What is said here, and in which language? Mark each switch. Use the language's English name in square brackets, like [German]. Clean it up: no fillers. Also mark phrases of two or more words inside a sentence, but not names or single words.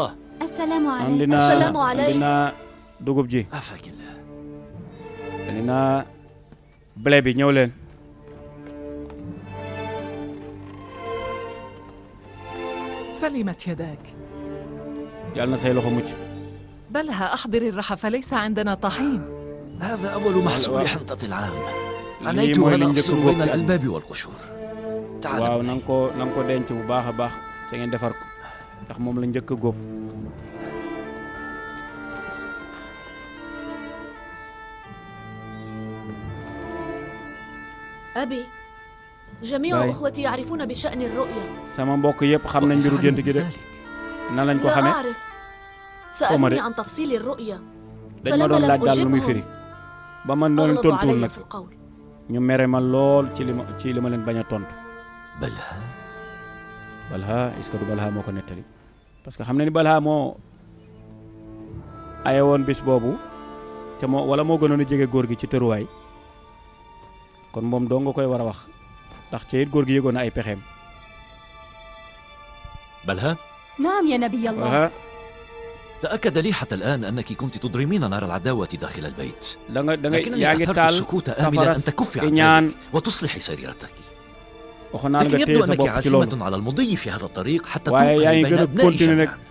[Arabic] السلام عليكم. [Wolof] عندنا dugub ji. عندنا blé bi ñëw leen. [Arabic] سلمت يداك. [Wolof] yàlla na say loxo mucc. [Arabic] بلها أحضر الرحى فليس عندنا طحين. هذا أول محصول حنطة العام. عنيت وأنا أفصل بين الألباب والقشور. [Wolof] waaw na nga ko denc bu baax a baax te ngeen defar ko ndax moom la njëkk a góob. [Arabic] أبي جميع أخوتي يعرفون بشأن الرؤيا. [Wolof] sama mbokk yëpp xam nañ mbiru gént gi de nan lañ ko xamee. [Arabic] لا أعرف. سألوني عن تفصيل الرؤيا. [Wolof] dañ ma doon laaj daal lu muy firi ba man doon tontuwul nag ñu mere ma lool ci li ma leen bañ a tontu. Balha [French] est-ce que [Wolof] du Balha moo ko nettali [French] parce que [Wolof] xam na ni Balha moo aye woon bis boobu te wala moo gënoon a jege góor gi ci tëruwaay kon moom doo nga koy war a wax ndax ci it góor gi yëgoon na ay pexeem. Balha. [Arabic] نعم يا نبي الله. Balha تأكد لي حتى الآن أنك كنت تضرمين نار العداوة داخل البيت، لكنني أثرت السكوت آملا أن تكفي عن ذلك وتصلحي سريرتك. لكن يبدو أنك عازمة على المضي في هذا الطريق حتى توقعي بين أبناء جميعا.